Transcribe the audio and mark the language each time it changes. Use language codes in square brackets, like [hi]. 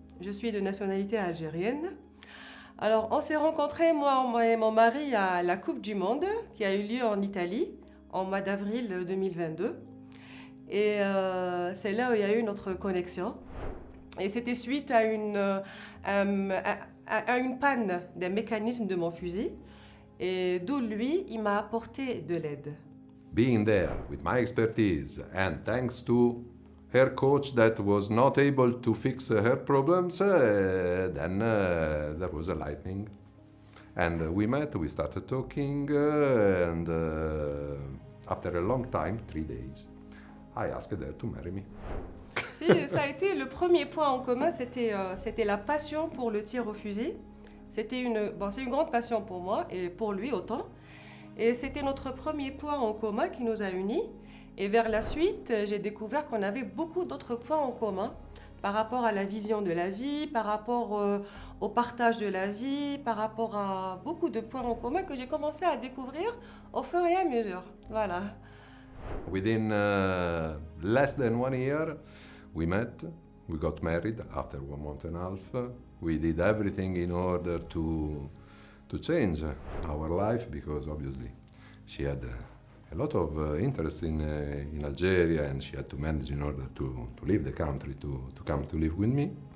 [fr] Je suis de nationalité algérienne. Alors, on s'est rencontrés, moi et mon mari, à la Coupe du Monde qui a eu lieu en Italie en mois d'avril 2022. Et c'est là où il y a eu notre connexion. Et c'était suite à une panne des mécanismes de mon fusil. Et d'où lui, il m'a apporté de l'aide. [en] Being there with my expertise and thanks to her coach that was not able to fix her problems, then there was a lightning. And we met, we started talking, and after a long time, 3 days, I asked her to marry me. [fr] Si, ça a été le premier point en commun, c'était la passion pour le tir au fusil. C'est une grande passion pour moi et pour lui autant. Et c'était notre premier point en commun qui nous a unis. Et vers la suite, j'ai découvert qu'on avait beaucoup d'autres points en commun par rapport à la vision de la vie, par rapport au partage de la vie, par rapport à beaucoup de points en commun que j'ai commencé à découvrir au fur et à mesure. Voilà. [en] Within less than 1 year, we met, we got married after 1 month and a half. We did everything in order to to change our life because obviously she had a lot of interest in Algeria, and she had to manage in order to leave the country to come to live with me.